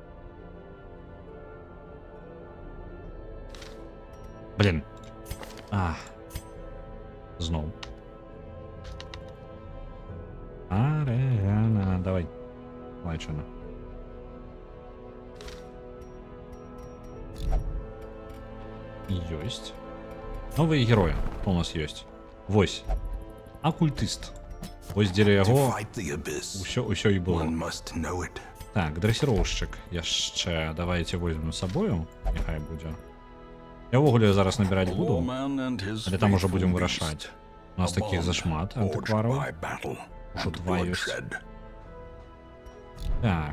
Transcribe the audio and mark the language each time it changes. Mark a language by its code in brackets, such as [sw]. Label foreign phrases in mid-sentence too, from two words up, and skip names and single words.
[ru] Блин. [be] Зноў. Арэгана. Давай. Лайчана. Ёсць. [ru] Новые герои у нас есть. [be] Вось. Оккультист. Ось дзеля [en] To [be] яго [en] fight the abyss, [be] ўсё і было. [en] one must know it. [be] Так, дрэсіроўшчык яшчэ [ru] давайте возьмем [be] з сабою, няхай будзе. Я ўвогуле зараз набіраць буду, але там ужо будзем вырашаць. У нас такіх зашмат антыквараў. Ужо 2 ёсць. Так.